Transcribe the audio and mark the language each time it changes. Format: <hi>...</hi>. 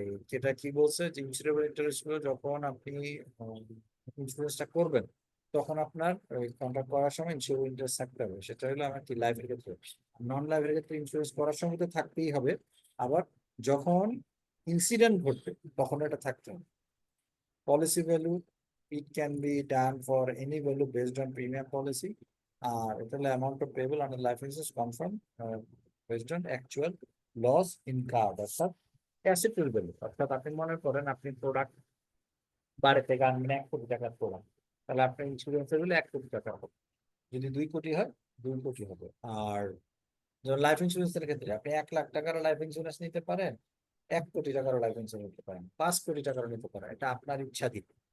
<bn>যেটা কি বলছে যে ইন্স্যুরেবল ইন্টারেস্ট গুলো যখন আপনি ইন্স্যুরেন্সটা করবেন তখন আপনার কন্ট্রাক্ট করার সময় ইন্স্যুরেবল ইন্টারেস্ট থাকতে হবে। সেটা হলো আমার কি লাইফের ক্ষেত্রে, নন লাইফের ক্ষেত্রে ইন্স্যুরেন্স করার সময় তো থাকতেই হবে, আবার যখন ইনসিডেন্ট ঘটবে তখন এটা থাকতে হবে।</bn> <en>policy value, it can be done for any value based on premium policy,</en> <bn>আর এটা হলো</bn> <en>amount of payable under life insurance confirmed based on actual loss incurred,</en> <bn>অর্থাৎ অ্যাসেটের ভ্যালু। অর্থাৎ আপনি মনে করেন আপনি প্রোডাক্ট বাড়ি থেকে আনবেন 1 কোটি টাকার প্রোডাক্ট, তাহলে আপনার ইন্স্যুরেন্সের হলে 1 কোটি টাকা হবে। যদি 2 কোটি হয় 2 কোটি হবে। আর লাইফ ইন্স্যুরেন্সের ক্ষেত্রে আপনি 1 লাখ টাকার লাইফ ইন্স্যুরেন্স নিতে পারেন, 1 কোটি টাকারও লাইফ ইন্স্যুরেন্স নিতে পারেন, 5 কোটি টাকারও নিতে পারেন, এটা আপনার ইচ্ছাধীন।</bn>